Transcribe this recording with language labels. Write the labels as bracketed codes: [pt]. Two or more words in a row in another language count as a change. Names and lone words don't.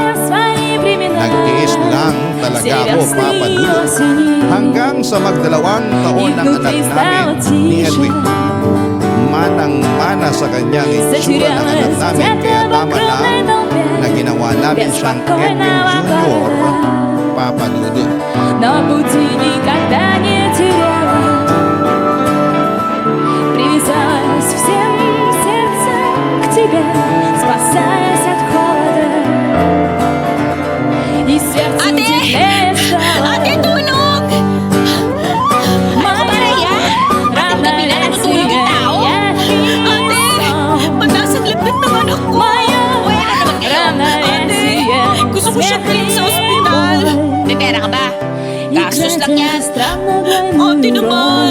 [tl] Nagtiis lang talaga ako, Papa Dudut, hanggang sa magdalawang taon ng anak namin ni Edwin. Manang-mana sa kanyang itsura ng anak namin, kaya tama lang na ginawa namin siyang Edwin Jr., Papa Dudut. [ru] Но пути никогда не теряла. Привязалась всем сердцем к тебе, спасаясь от холода. И сердце [tl] Ate! [ru] теплее стало. [tl] Ate, tulong! Ano ba, Rhea? Ating gabi na natutulog yung tao? Ate! Pagkasaglit ng anak ko! Wala naman kayo! Ate! Gusto ko siya bilhin sa ospital! May pera ka ba? Gastos lang yan. Ate naman!